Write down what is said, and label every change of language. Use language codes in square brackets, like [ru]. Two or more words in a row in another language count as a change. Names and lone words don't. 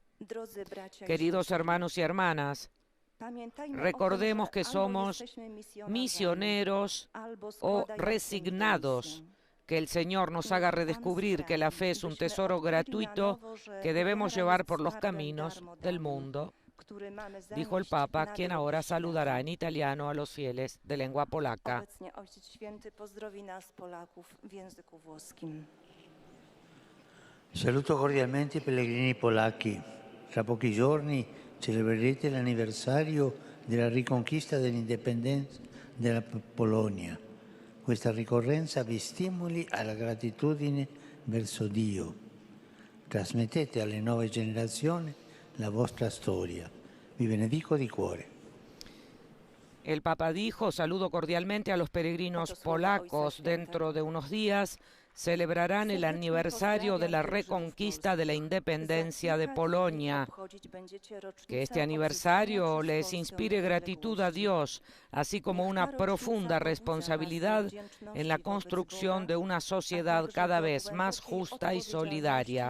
[es] Queridos hermanos y hermanas, recordemos que somos misioneros o resignados, que el Señor nos haga redescubrir que la fe es un tesoro gratuito que debemos llevar por los caminos del mundo, dijo el Papa, quien ahora saludará en italiano a los fieles de lengua polaca. [it] Saluto cordialmente i pellegrini polacchi. Tra pochi giorni celebrerete l'anniversario della riconquista dell'indipendenza della Polonia. Questa ricorrenza vi stimoli alla gratitudine verso Dio. Trasmettete alle nuove generazioni la vostra storia. Vi benedico di cuore. [es] El Papa dijo, saludo cordialmente a los peregrinos polacos. Dentro de unos días celebrarán el aniversario de la reconquista de la independencia de Polonia. Que este aniversario les inspire gratitud a Dios, así como una profunda responsabilidad en la construcción de una sociedad cada vez más justa y solidaria.